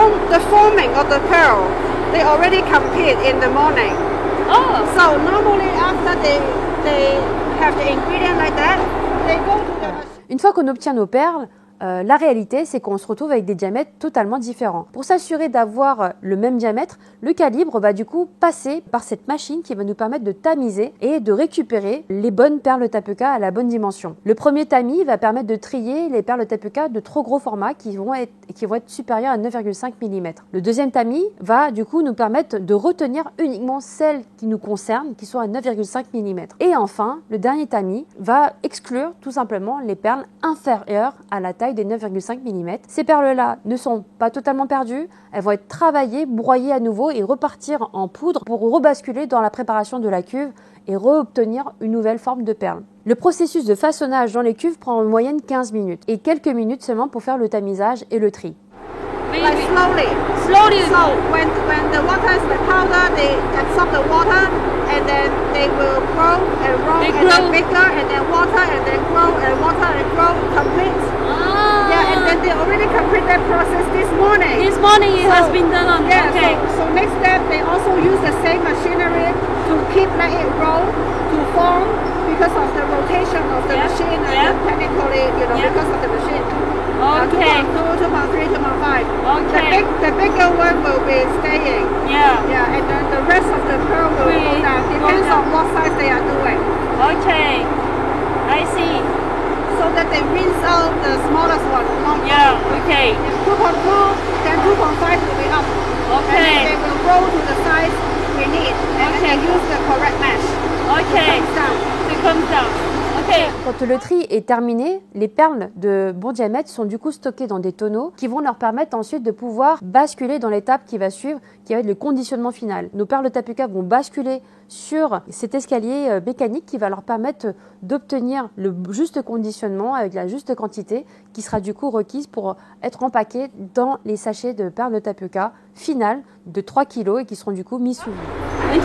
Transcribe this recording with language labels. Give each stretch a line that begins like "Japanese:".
English: The forming of the pearl, they already compete in the morning. Oh. So normally after they have the ingredient like that, they go to the machine.
French: Une fois qu'on obtient nos perles, la réalité, c'est qu'on se retrouve avec des diamètres totalement différents. Pour s'assurer d'avoir le même diamètre, le calibre va du coup passer par cette machine qui va nous permettre de tamiser et de récupérer les bonnes perles tapioca à la bonne dimension. Le premier tamis va permettre de trier les perles tapioca de trop gros format qui vont être supérieures à 9,5 mm. Le deuxième tamis va du coup nous permettre de retenir uniquement celles qui nous concernent, qui sont à 9,5 mm. Et enfin, le dernier tamis va exclure tout simplement les perles inférieures à la taille des 9,5 mm. Ces perles-là ne sont pas totalement perdues, elles vont être travaillées, broyées à nouveau et repartir en poudre pour rebasculer dans la préparation de la cuve et reobtenir une nouvelle forme de perle. Le processus de façonnage dans les cuves prend en moyenne 15 minutes et quelques minutes seulement pour faire le tamisage et le tri.
English: Like slowly. So when the water is like powder, they absorb the water and then they will grow and roll and then bigger and then water and then grow and water and grow complete. Ah. Yeah, and then they already complete that process this morning. This morning it has been done. Yeah, Okay. so next step they also use the same machinery to keep let it roll to form because of the rotation of the machine and technically, because of the machine. Okay. 2.2, 2.3, 2.5. Okay. The bigger one will be staying. Yeah. Yeah, and then the rest of the pearl will go down. Depends on what size they are doing. Okay. I see. So that they rinse out the smallest one. Yeah. Okay. If 2.2, then 2.5 will be up. Okay. And then they will roll to the size we need. And then use the correct mesh. Okay. It comes down. Okay.
French: Quand le tri est terminé, les perles de bon diamètre sont du coup stockées dans des tonneaux qui vont leur permettre ensuite de pouvoir basculer dans l'étape qui va suivre, qui va être le conditionnement final. Nos perles de tapioca vont basculer sur cet escalier mécanique qui va leur permettre d'obtenir le juste conditionnement avec la juste quantité qui sera du coup requise pour être empaquée dans les sachets de perles de tapioca finales de 3 kg et qui seront du coup mis sous vide.